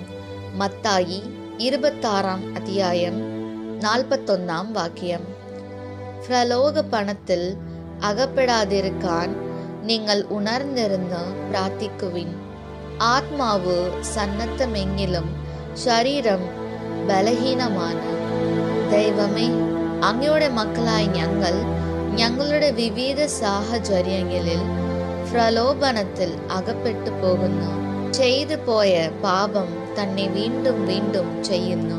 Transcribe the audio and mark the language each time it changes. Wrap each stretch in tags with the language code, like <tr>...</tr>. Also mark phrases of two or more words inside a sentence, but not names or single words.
<ml>മത്തായി 26 അദ്ധ്യായം 41 വാക്യം. പ്രലോക പണത്തിൽ അകപ്പെടാതിരിക്കാൻ നിങ്ങൾ ഉണർന്നിരുന്ന പ്രാർത്ഥിക്കുവിൻ. ആത്മാവ് സന്നദ്ധമെങ്കിലും ശരീരം ബലഹീനമാണ്. ദൈവമേ, അങ്ങയുടെ മക്കളായ ഞങ്ങളുടെ വിവിധ സാഹചര്യങ്ങളിൽ പ്രലോഭനത്തിൽ അകപ്പെട്ടു പോകുന്നു. ചെയ്തു പോയ പാപം തന്നെ വീണ്ടും വീണ്ടും ചെയ്യുന്നു.</ml>